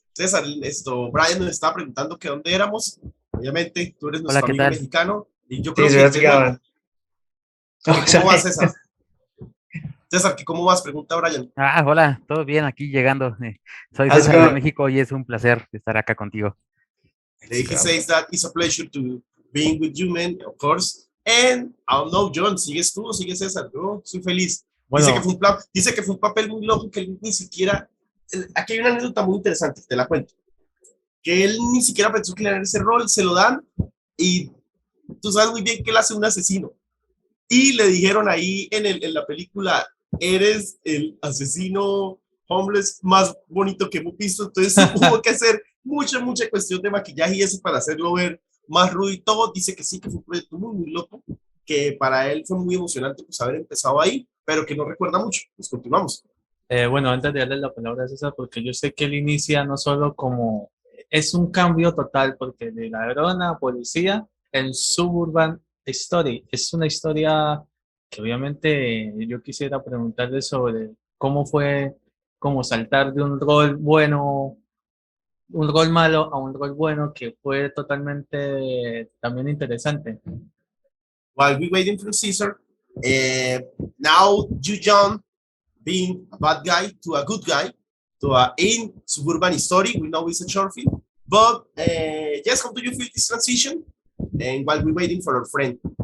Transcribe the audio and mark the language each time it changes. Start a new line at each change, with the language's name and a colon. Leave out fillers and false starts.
Spanish: César, Brian nos está preguntando que dónde éramos. Obviamente, tú eres nuestro amigo mexicano. Y yo creo Cesar, que... ¿Cómo vas, César? César, ¿cómo vas? Pregunta Brian. Hola, todo bien, aquí llegando. Soy César de México y es un placer estar acá contigo.
English: He says that it's a pleasure to being with you, man, of course. And, I don't know, Jhon,
Spanish: ¿sigues tú o sigues César? Yo soy feliz. Bueno. Dice que fue un papel muy loco que él ni siquiera... Aquí hay una anécdota muy interesante, te la cuento. Que él ni siquiera pensó que le darían ese rol, se lo dan y tú sabes muy bien que él hace un asesino. Y le dijeron ahí en la película, eres el asesino homeless más bonito que hemos visto. Entonces hubo que hacer mucha cuestión de maquillaje y eso para hacerlo ver más rudo y todo. Dice que sí, que fue un proyecto muy loco, que para él fue muy emocionante pues haber empezado ahí, pero que no recuerda mucho. Pues continuamos. Bueno, antes de darle la palabra a César, porque yo sé que él inicia no solo como... Es un cambio total, porque de ladrón a policía en Suburban Story. Es una historia que obviamente yo quisiera preguntarle sobre cómo fue como saltar de un rol bueno, un rol malo a un rol bueno, que fue totalmente también interesante.
English: While we waiting for Caesar, now Jhon being a bad guy to a good guy, to a in Suburban Story. We know it's a short film, but yes, how do you feel this transition? And while we're waiting for our friend.